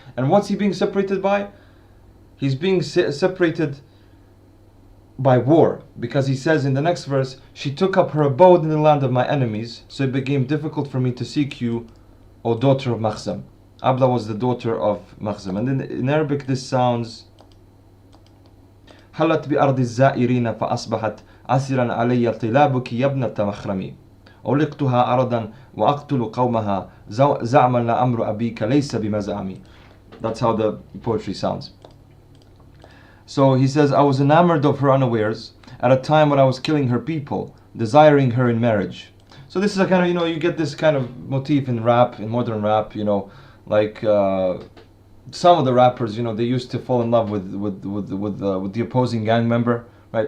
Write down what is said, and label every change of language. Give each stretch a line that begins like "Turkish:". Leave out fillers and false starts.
English: And what's he being separated by? He's being separated by war, because he says in the next verse, she took up her abode in the land of my enemies, so it became difficult for me to seek you, O daughter of Makhzam. Abla was the daughter of Makhzam.
Arabic: And in Arabic this sounds حلت بأرض الزائرين فأصبحت عسرا علي طلابك يا ابنة مخرمي أولقتها أرضا وأقتل قومها زعما لأمر أبيك ليس بمزعمي.
English: That's how the poetry sounds. So he says, I was enamored of her unawares at a time when I was killing her people, desiring her in marriage. So this is a kind of, you get this kind of motif in rap, in modern rap, like some of the rappers, they used to fall in love with the opposing gang member, right?